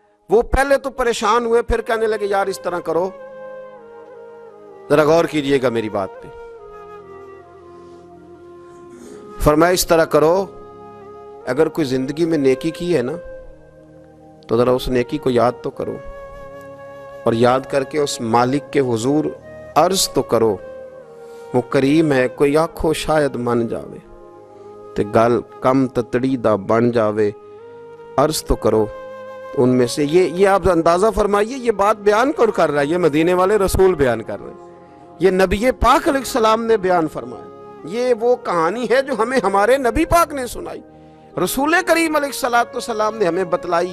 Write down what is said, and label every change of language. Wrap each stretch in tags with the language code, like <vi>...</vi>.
<ur>وہ پہلے تو پریشان ہوئے, پھر کہنے لگے یار اس طرح کرو, ذرا غور کیجئے گا میری بات پہ. فرمایا اس طرح کرو, اگر کوئی زندگی میں نیکی کی ہے نا تو ذرا اس نیکی کو یاد تو کرو, اور یاد کر کے اس مالک کے حضور عرض تو کرو. وہ کریم ہے,</ur> <pa>کوئی آنکھو شاید من جاوے تے گل کم تتڑی دا بن جاوے.</pa> <ur>عرض تو کرو. ان میں سے یہ آپ اندازہ فرمائیے, یہ بات بیان کون کر رہا ہے؟ یہ مدینے والے رسول بیان کر رہے ہیں, یہ نبی پاک علیہ السلام نے بیان فرمایا. یہ وہ کہانی ہے جو ہمیں ہمارے نبی پاک نے سنائی, رسول کریم علیہ السلام نے ہمیں بتلائی.</ur>